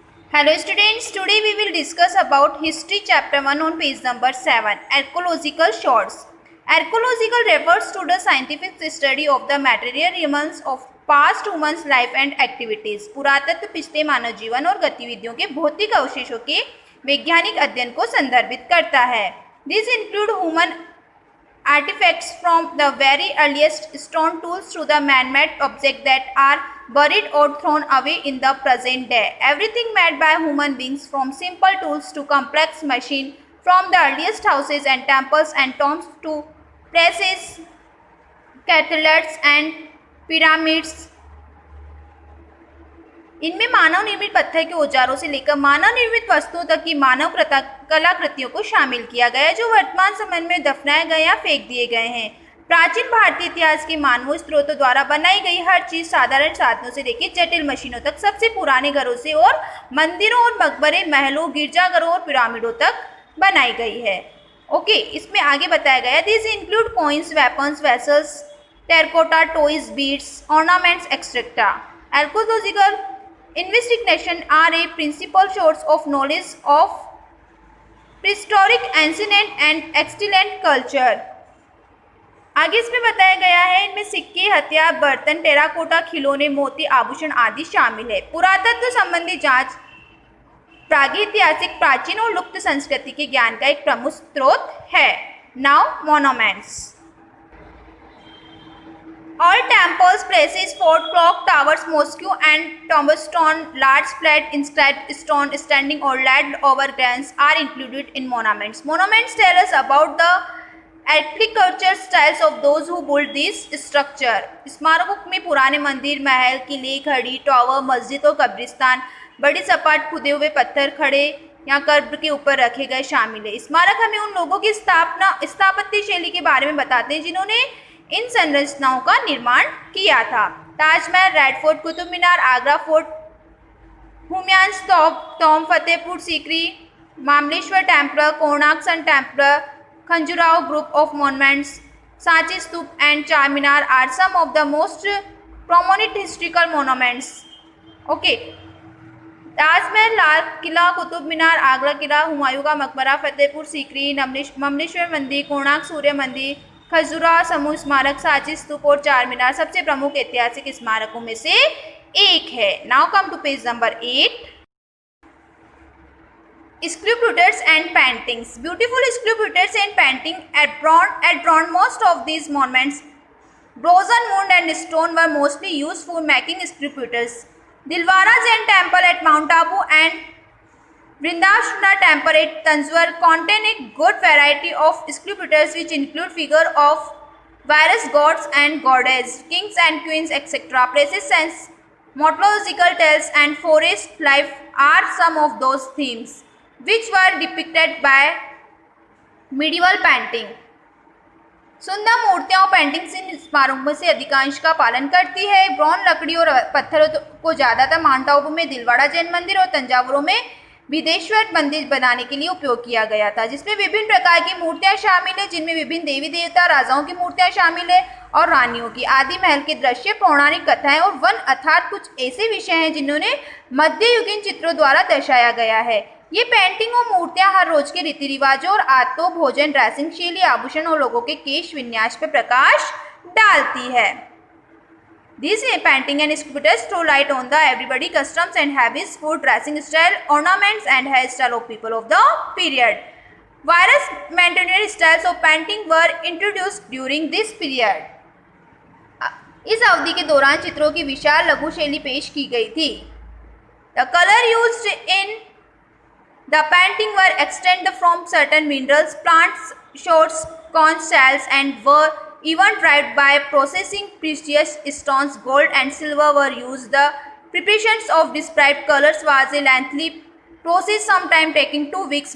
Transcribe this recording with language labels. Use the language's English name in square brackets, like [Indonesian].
[English] Hello students, today we will discuss about history chapter 1 on page number 7, archaeological shorts. Archaeological refers to the scientific study of the material remains of past humans life and activities. [Hindi] पुरातत्व पिछले मानव जीवन और गतिविधियों के भौतिक अवशेषों के वैज्ञानिक अध्ययन को संदर्भित करता है. [English] These include human artifacts from the very earliest stone tools to the man-made objects that are buried or thrown away in the present day. Everything made by human beings, from simple tools to complex machines, from the earliest houses and temples and tombs to presses, cathedrals and pyramids. [Hindi] इनमें मानव निर्मित पत्थर के औजारों से लेकर मानव निर्मित वस्तुओं तक की मानव कलाकृतियों को शामिल किया गया है जो वर्तमान समय में दफनाए गए या फेंक दिए गए हैं. प्राचीन भारतीय इतिहास के मानव स्रोतों द्वारा बनाई गई हर चीज साधारण साधनों से लेकर जटिल मशीनों तक, सबसे पुराने घरों से और मंदिरों और मकबरे, महलों, गिरजाघरों और पिरामिडों तक बनाई गई है. [English] okay, [Hindi] इसमें आगे बताया गया [English] This include coins, weapons, vessels, terracotta, toys, beads, ornaments etcetera. Archaeological investigation are a principal source of knowledge of prehistoric, ancient and extant culture. [Hindi] आगे इसमें बताया गया है इनमें सिक्के, हथियार, बर्तन, टेराकोटा, खिलौने, मोती, आभूषण आदि शामिल है. पुरातत्व संबंधी जांच प्रागैतिहासिक, प्राचीन और लुप्त संस्कृति के ज्ञान का एक प्रमुख स्रोत है. [English] Now monuments. All temples, places, fort, clock towers, mosque and tombstone, large flat inscribed stone standing or laid over grants are included in monuments. Monuments tell us about the architecture styles of those who built this structure. [Hindi] स्मारकों में पुराने मंदिर, महल, किले, घड़ी, tower, मस्जिद और कब्रिस्तान, बड़ी सपाट खुदे हुए पत्थर खड़े या कब्र के ऊपर रखे गए शामिल है. स्मारक हमें उन लोगों की स्थापत्य शैली के बारे में बताते हैं जिन्होंने इन संरचनाओं का निर्माण किया था. [English] Taj Mahal, red fort, Qutub Minar, Agra fort, Humayun tomb, Fatehpur Sikri, Mamleshwar temple, Konark sun temple, Khajuraho group of monuments, Sanchi stupa and Char Minar are some of the most prominent historical monuments. [Hindi] Okay, Taj Mahal, Lal Qila, Qutub Minar, Agra किला, हुमायूं का मकबरा, फतेहपुर सीकरी, मामलेश्वर मंदिर, कोणार्क सूर्य मंदिर, खजुराहो समूह स्मारक, सांची स्तूप और चार मीनार सबसे प्रमुख ऐतिहासिक स्मारकों में से एक है. [English] Now come to page number 8. Sculptures and paintings. Beautiful sculptures and painting adorn most of these monuments. Bronze, wood and stone were mostly used for making sculptures. Dilwara Jain Temple at Mount Abu and Vrindavashana Temple at Tanjore contain a good variety of sculptures which include figures of various gods and goddesses, kings and queens, etc. Places and mythological tales and forest life are some of those themes which were depicted by medieval painting. [Hindi] सुंदर मूर्तियां और paintings in स्मारकों से अधिकांश का पालन करती है. ब्रॉन्ज, लकड़ी और पत्थरों को ज़्यादातर माउंट आबू में दिलवाड़ा जैन मंदिर और तंजावुर में विदेश्वर मंदिर बनाने के लिए उपयोग किया गया था, जिसमें विभिन्न प्रकार की मूर्तियां शामिल है, जिनमें विभिन्न देवी देवता, राजाओं की मूर्तियां शामिल है और रानियों की. आदि महल के दृश्य, पौराणिक कथाएं और वन अर्थात कुछ ऐसे विषय हैं जिन्होंने मध्ययुगीन चित्रों द्वारा दर्शाया गया है. ये पेंटिंग और मूर्तियां हर रोज के रीति रिवाजों और आदतों, भोजन, ड्रेसिंग शैली, आभूषण और लोगों के केश विन्यास पर प्रकाश डालती है. [English] These painting and sculptures throw light on the everyday customs and habits, food, dressing style, ornaments and hairstyle of people of the period. Various contemporary styles of painting were introduced during this period. [Hindi] इस अवधि के दौरान चित्रों की विशाल लघु शैली पेश की गई थी. [English] The color used in the painting were extracted from certain minerals, plants, shores, conch shells and were even dried by processing precious stones. Gold and silver were used. The preparation of described colors was a lengthy process, sometimes taking 2 weeks.